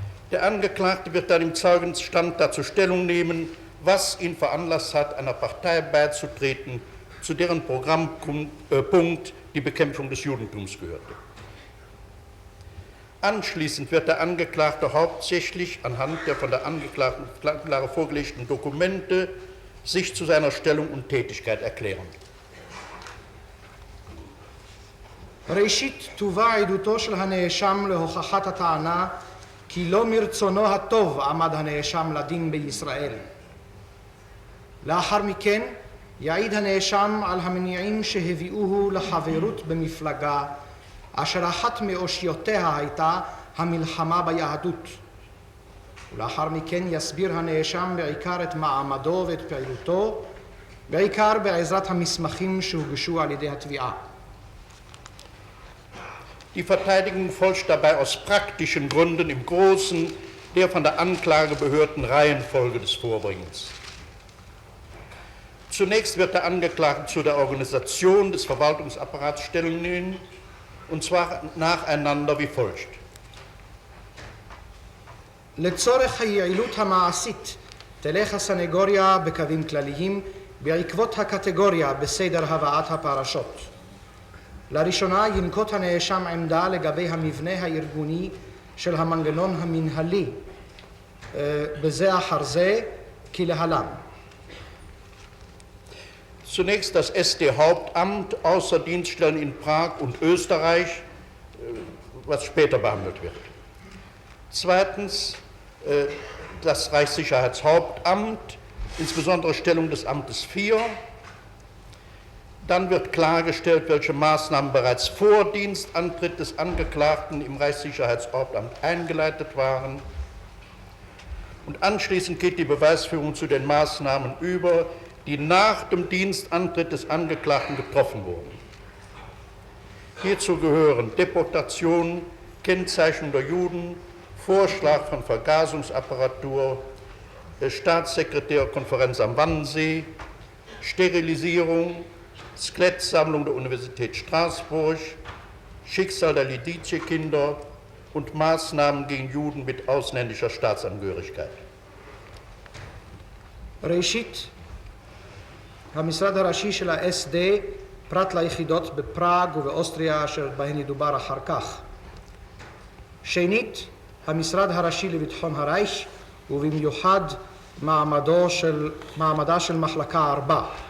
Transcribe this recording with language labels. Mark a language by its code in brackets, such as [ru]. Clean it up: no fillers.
[de] Der Angeklagte wird dann im Zeugenstand dazu Stellung nehmen, was ihn veranlasst hat, einer Partei beizutreten, zu deren Programmpunkt die Bekämpfung des Judentums gehörte. Anschließend wird der Angeklagte hauptsächlich anhand der von der Angeklagten vorgelegten Dokumente sich zu seiner Stellung und Tätigkeit erklären. [he] ראשית תובא עדותו של הנאשם להוכחת הטענה כי לא מרצונו הטוב עמד הנאשם לדין בישראל. לאחר מכן יעיד הנאשם על המניעים שהביאוהו לחברות במפלגה אשר אחת מאושיותיה הייתה המלחמה ביהדות. ולאחר מכן יסביר הנאשם בעיקר את מעמדו ואת פעילותו, בעיקר בעזרת המסמכים שהוגשו על ידי התביעה. [de] Die Verteidigung folgt dabei aus praktischen Gründen im Großen der von der Anklage behörten Reihenfolge des Vorbringens. Zunächst wird der Angeklagte zu der Organisation des Verwaltungsapparats Stellung nehmen, und zwar nacheinander wie folgt. [he] לצורך היעילות המעשית תלך הסנגוריה בקווים כלליים בעקבות הקטגוריה בסדר הבאת הפרשות. לראשונה ינקוט הנאשם עמדה לגבי המבנה הארגוני של המנגנון המנהלי בזה אחר זה כלהלן. [de] Zunächst das SD-Hauptamt außer Dienststellen in Prag und Österreich, was später behandelt wird. Zweitens das Reichssicherheitshauptamt, insbesondere Stellung des Amtes 4. Dann wird klargestellt, welche Maßnahmen bereits vor Dienstantritt des Angeklagten im Reichssicherheitshauptamt eingeleitet waren. und anschließend geht die Beweisführung zu den Maßnahmen über, die nach dem Dienstantritt des Angeklagten getroffen wurden. Hierzu gehören Deportation, Kennzeichnung der Juden, Vorschlag von Vergasungsapparatur, Staatssekretärkonferenz am Wannsee, Sterilisierung, Skelettsammlung der Universität Straßburg, Schicksal der Lidice-Kinder und Maßnahmen gegen Juden mit ausländischer Staatsangehörigkeit. [he] ראשית, המשרד הראשי של ה-SD פרט ליחידות בפראג ובאוסטריה אשר בהן ידובר אחר כך. שנית, המשרד הראשי לביטחון הרייך ובמיוחד מעמדה של מחלקה 4.